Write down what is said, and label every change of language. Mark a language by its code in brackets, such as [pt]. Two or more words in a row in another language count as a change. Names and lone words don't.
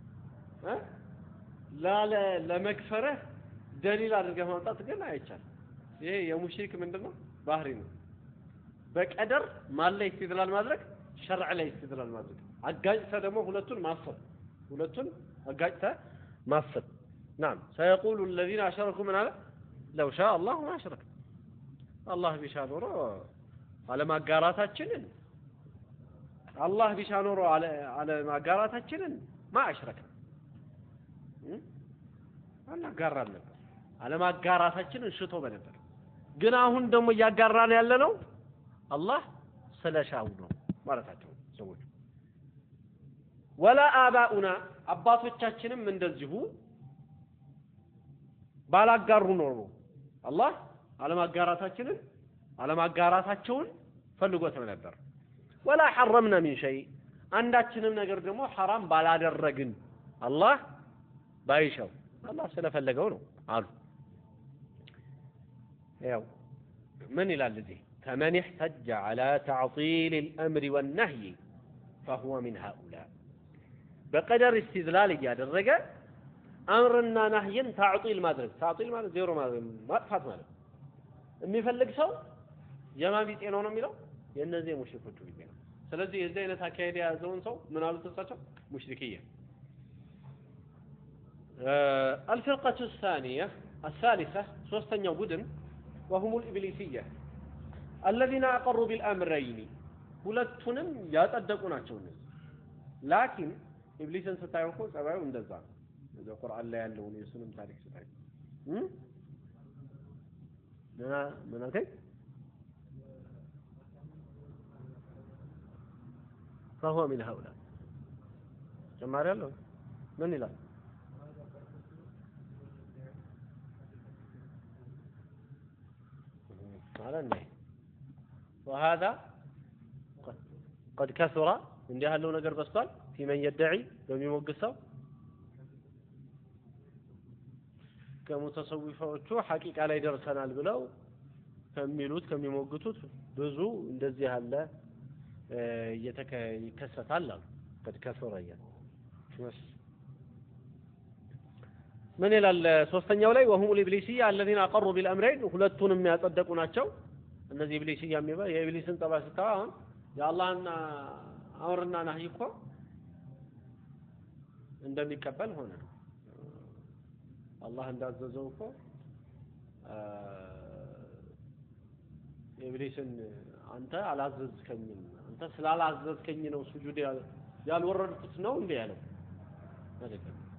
[am] ለመክፈረ ደሊል አድርገህ ማምጣት ግን አይቻልም ይሄ የሙሽሪክ ምንድነው ባህሪ ነው በቀደር ማለ ይስተድላል ማድረግ ሸርዕ ላይ ይስተድላል ማድረግ አጋጭተ ደግሞ ሁለቱን አጋጭተ ማሰብ [ar] نعم سيقول الذين اشركوا من هذا لو شاء الله ما اشرك الله [am] ቢሻ ኖሮ አለማጋራታችንን አላህ ቢሻ ኖሮ አለማጋራታችንን [ar] ما اشرك [am] አናጋራን ነበር አለማጋራታችንን ሽቶ በነበር ግን አሁን ደግሞ ያጋራን ያለ ነው አላህ ስለሻው ነው ማለታቸው ሰዎች [ar] ولا آباؤنا [am] አባቶቻችንም እንደዚሁ ባላጋሩ ነው አላህ አለማጋራታቸውን ፈልጎት ነበር [ar] ولا حرمنا من شيء [am] አንዳችንም ነገር ደግሞ حرام ባላደረግን አላህ ባይሻው አላህ ስለፈለገው ነው አሉ ያው ምን ይላል እዚህ [ar] فمن احتج على تعطيل الامر والنهي فهو من هؤلاء بقدر استدلال [am] ያደረገ አምርና ነህይን تعطيل ማድረግ ማለት ዜሮ ማጥፋት ማለት የሚፈልግ ሰው የማን ቢጤ ነው የሚለው የነዚህ ሙሽሪኮቹ ቢጤ ነው ስለዚህ የዚህ አይነት አካሄድ ያዘውን ሰው ምን አሉት እሳቸው ሙሽሪክያ [ar] الفرقة الثالثة [am] ሶስተኛው ቡድን [ar] وهم الإبليسية الذين أقروا بالأمرين [am] ሁለቱንም ያጸደቁ ናቸው እነዚህ ላኪን ኢብሊስን ስታዩት ጸባዩ እንደዛ ነው ቁርአን ላይ ያለው የሱንም ታሪክ ስታይ ምን አከይ [ar] فهو من هؤلاء [am] ጀማሪ ያለው ምን ይላል [ar] على وهذا قد كثر [am] እንዲህ ያለው ነገር በስቷል [ar] في من يدعي [am] በሚሞግሰው ከሙተሰዊፋዎቹ ሐቂቃ ላይ ደርሰናል ብለው ከሚሞግቱት ብዙ እንደዚህ ያለ ይከሰታል አሉ [ar] قد كثر [am] ምን ይላል ሶስተኛው ላይ [ar] وهم الابليسيه الذين اقروا بالامرين [am] ሁለቱንም ያጸደቁ ናቸው እነዚህ ኢብሊስያ የሚባል የኢብሊስን ጠባይ ስታው አሁን የአላህና አምርና ነህይ እኮ እንደሚቀበል ሆነ አላህ እንዳዘዘው እኮ ኢብሊስን አንተ አላዘዝከኝም አንተ ስላላዘዝከኝ ነው ሱጁድ ያልወረድኩት ነው እንዴ ያለው አይደለም